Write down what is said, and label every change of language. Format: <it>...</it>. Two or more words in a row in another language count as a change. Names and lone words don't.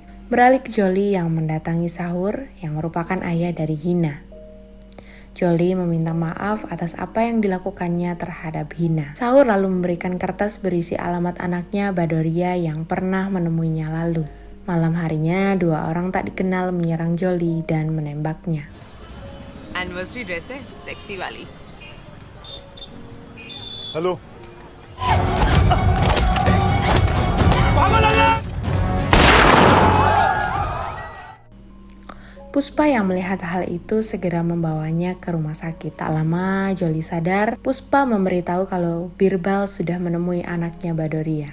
<id>Beralih ke Jolie yang mendatangi Sahur yang merupakan ayah dari Hina. Jolie meminta maaf atas apa yang dilakukannya terhadap Hina. Sahur lalu memberikan kertas berisi alamat anaknya Badoria yang pernah menemuinya lalu. Malam harinya, dua orang tak dikenal menyerang Jolie dan menembaknya.</id> <hi>एनिवर्सरी ड्रेस है सेक्सी वाली। हेलो।</hi> <id>Puspa yang melihat hal itu segera membawanya ke rumah sakit. Tak lama, Jolie sadar. Puspa memberitahu kalau Birbal sudah menemui anaknya Badoria.</id>